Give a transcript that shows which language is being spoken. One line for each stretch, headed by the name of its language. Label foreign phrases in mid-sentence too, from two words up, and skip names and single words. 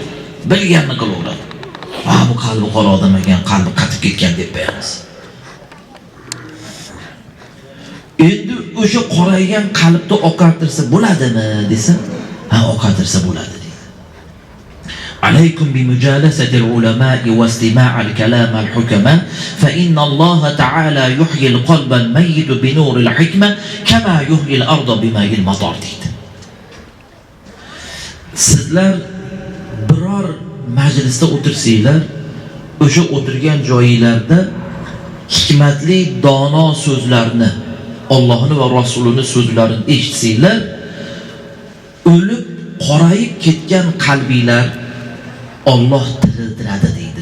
Uzbek: Bilganini qilaveradi. Bu qalbi qora odam ekan, qalbi qatib ketgan deb qo'yamiz. Endi o'sha qoraygan qalbni oqartirsa bo'ladimi desa, oqartirsa bo'ladi deydi.
Arabic: عليكم بمجالسة العلماء واستماع كلام الحكماء فإن الله تعالى يحيي القلب الميت بنور الحكمة كما يحيي الأرض بماء المطر deydi.
Uzbek: Sizlar biror majlisda o'tirsanglar, o'sha o'tirgan joyingizda hikmatli, dono so'zlarni, Allohni va Rasulining so'zlarini eshitsanglar, o'lib qorayib ketgan qalbinglar Alloh tiriltiradi deydi.